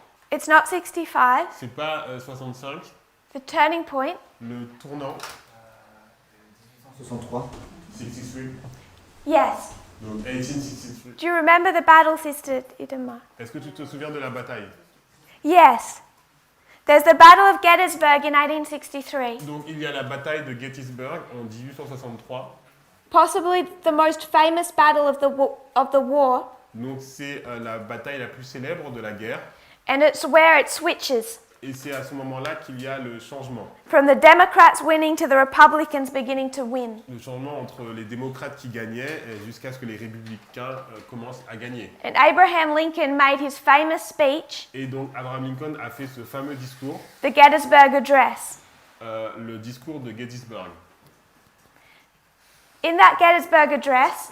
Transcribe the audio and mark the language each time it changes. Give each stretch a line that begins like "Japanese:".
English: it's not 65.
French: C'est pas 65.
English: The turning point,
French: Le tournant,
English: 63.
French: 63.
English: yes.
French: Donc 1863.
English: Do you remember the battle, Sister Idema?
French: Est-ce que tu te souviens de la bataille?
English: Yes. There's the Battle of Gettysburg in 1863,
French: Donc il y a la bataille de Gettysburg en 1863.
English: possibly the most famous battle of the war,
French: Donc c'est la bataille la plus célèbre de la guerre.
English: and it's where it switches.
French: Et c'est à ce moment-là qu'il y a le changement.
English: From the Democrats winning to the Republicans beginning to win.
French: Le changement entre les démocrates qui gagnaient jusqu'à ce que les républicains commencent à gagner.
English: And Abraham Lincoln made his famous speech,
French: Et donc Abraham Lincoln a fait ce fameux discours,
English: the Gettysburg Address.
French: le discours de Gettysburg.
English: In that Gettysburg Address,